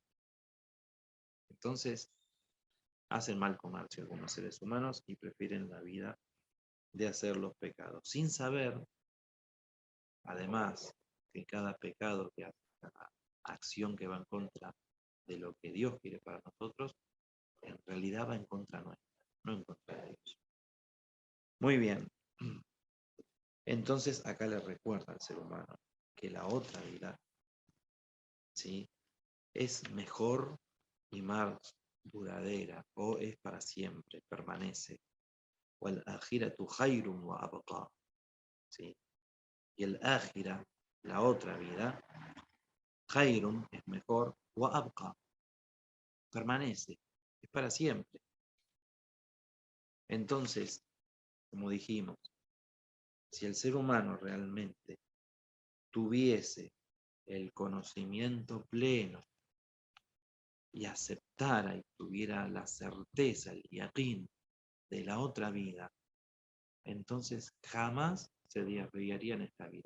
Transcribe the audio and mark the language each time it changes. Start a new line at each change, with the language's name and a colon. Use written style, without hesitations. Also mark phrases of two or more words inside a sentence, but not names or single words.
Spanish: Entonces, hacen mal comercio algunos seres humanos y prefieren la vida de hacer los pecados, sin saber, además, que cada pecado que hace, cada acción que va en contra de lo que Dios quiere para nosotros, en realidad va en contra nuestra, no en contra de Dios. Muy bien. Entonces acá le recuerda al ser humano que la otra vida, ¿sí?, es mejor y más duradera, o es para siempre, permanece.
Arabic: والآخرة خير وأبقى,
Spanish: ¿sí? Y el akhira, la otra vida, khayrun es mejor,
Arabic: وأبقى,
Spanish: permanece, es para siempre. Entonces, como dijimos, si el ser humano realmente tuviese el conocimiento pleno y aceptara y tuviera la certeza, el yaqín de la otra vida, entonces jamás se desviaría en esta vida.